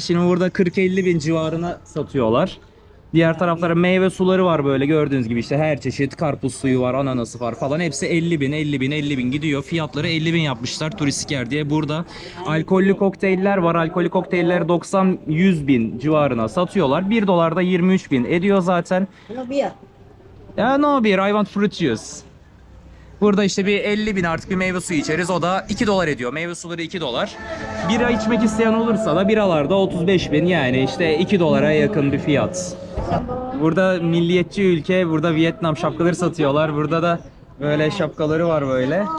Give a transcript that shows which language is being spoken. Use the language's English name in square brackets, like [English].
[Turkish] Şimdi burada 40-50 bin civarına satıyorlar. Diğer taraflara meyve suları var böyle gördüğünüz gibi, işte her çeşit karpuz suyu var, ananası var falan. Hepsi 50 bin, 50 bin, 50 bin gidiyor. Fiyatları 50 bin yapmışlar turistik yer diye. Burada alkollü kokteyller var. Alkollü kokteyller 90-100 bin civarına satıyorlar. 1 dolar da 23 bin ediyor zaten. [English] No beer. Ya no beer, I want fruit juice. [Turkish] Burada işte bir 50 bin artık bir meyve suyu içeriz. O da 2 dolar ediyor. Meyve suları 2 dolar. Bira içmek isteyen olursa da biralarda 35 bin, yani işte 2 dolara yakın bir fiyat. Burada milliyetçi ülke, burada Vietnam şapkaları satıyorlar. Burada da böyle şapkaları var böyle.